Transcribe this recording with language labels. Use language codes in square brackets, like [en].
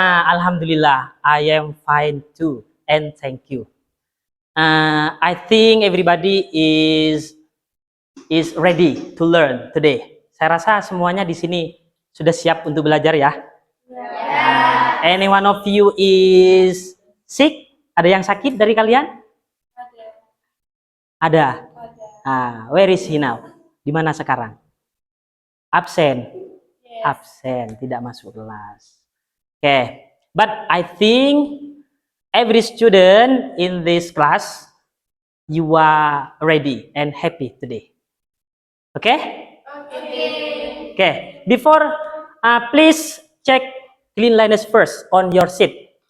[en] Alhamdulillah, I am fine too, and thank you. I think everybody is ready to learn today. [id] Saya rasa semuanya di sini sudah siap untuk belajar ya. [en] Any one of you is sick? [id] Ada yang sakit dari kalian? Ada. [en] Where is he now? [id] Di mana sekarang? Absen. Absen, tidak masuk kelas. [en] Okay. But I think every student in this class, you are ready and happy today. Okay? Okay. Before, please check cleanliness first on your seat.